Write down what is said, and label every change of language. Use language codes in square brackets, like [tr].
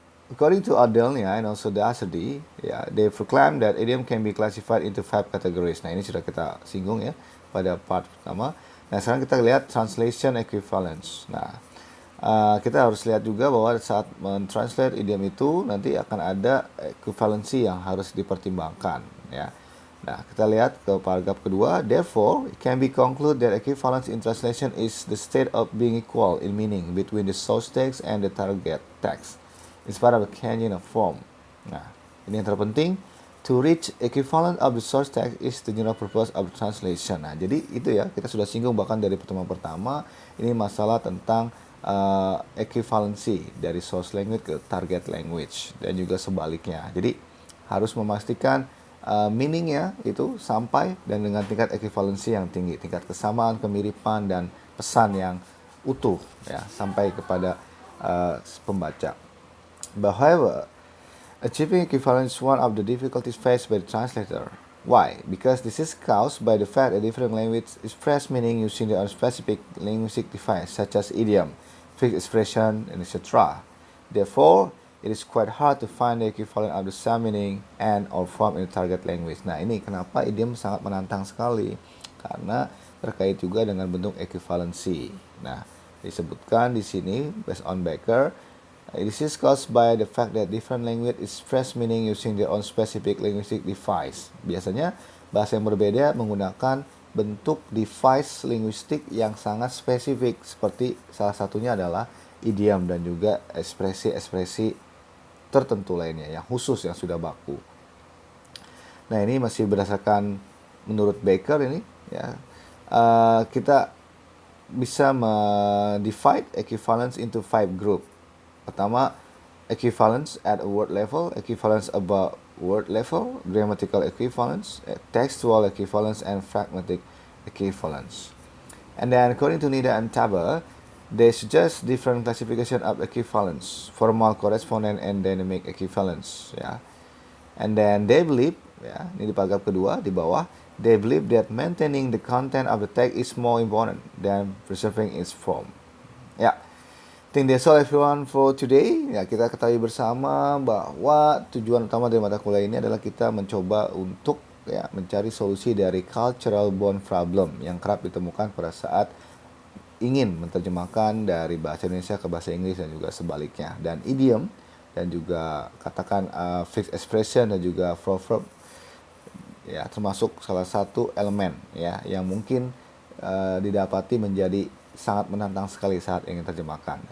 [en] According to Adele-nya and also Dasardi, they proclaim that idiom can be classified into 5 categories. [id] Nah, ini sudah kita singgung ya pada part pertama. Nah, sekarang kita lihat translation equivalence. Nah, kita harus lihat juga bahwa saat mentranslate idiom itu nanti akan ada equivalency yang harus dipertimbangkan ya. Nah, kita lihat ke paragraf kedua. [en] Therefore, it can be concluded that equivalence in translation is the state of being equal in meaning between the source text and the target text, in spite of the changing of form. [id] Nah, ini yang terpenting. [en] To reach equivalent of the source text is the general purpose of translation. [id] Nah, jadi itu ya, kita sudah singgung bahkan dari pertemuan pertama, ini masalah tentang equivalency dari source language ke target language dan juga sebaliknya. Jadi harus memastikan meaningnya itu sampai dan dengan tingkat equivalency yang tinggi, tingkat kesamaan, kemiripan, dan pesan yang utuh ya sampai kepada pembaca. [en] However, achieving equivalence is one of the difficulties faced by the translator. Why? Because this is caused by the fact that different languages express meaning using their own specific linguistic device, such as idiom, fixed expression, and etc. Therefore, it is quite hard to find the equivalent of the same meaning and or form in the target language. [id] Nah, ini kenapa idiom sangat menantang sekali. Karena terkait juga dengan bentuk equivalency. Nah, disebutkan di sini [en] based on Becker, this is caused by the fact that different language express meaning using their own specific linguistic device. [id] Biasanya bahasa yang berbeda menggunakan bentuk device linguistik yang sangat spesifik, seperti salah satunya adalah idiom dan juga ekspresi-ekspresi tertentu lainnya yang khusus yang sudah baku. Nah, ini masih berdasarkan menurut Becker ini ya. Kita bisa [en] divide equivalence into 5 group. Pertama, equivalence at a word level, equivalence above word level, grammatical equivalence, textual equivalence, and pragmatic equivalence. And then according to Nida and Taber, they suggest different classification of equivalence, formal, correspondent, and dynamic equivalence. [id] Ya. [en] And then they believe, ya, ini di paragraf kedua di bawah, they believe that maintaining the content of the text is more important than preserving its form. [id] Ya, [en] I think that's all everyone for today. [id] Ya, kita ketahui bersama bahwa tujuan utama dari mata kuliah ini adalah kita mencoba untuk ya mencari solusi dari [en] cultural bond problem [id] yang kerap ditemukan pada saat ingin menerjemahkan dari bahasa Indonesia ke bahasa Inggris dan juga sebaliknya. Dan idiom dan juga katakan fixed expression dan juga proverb ya termasuk salah satu elemen ya yang mungkin didapati menjadi sangat menantang sekali saat ingin terjemahkan.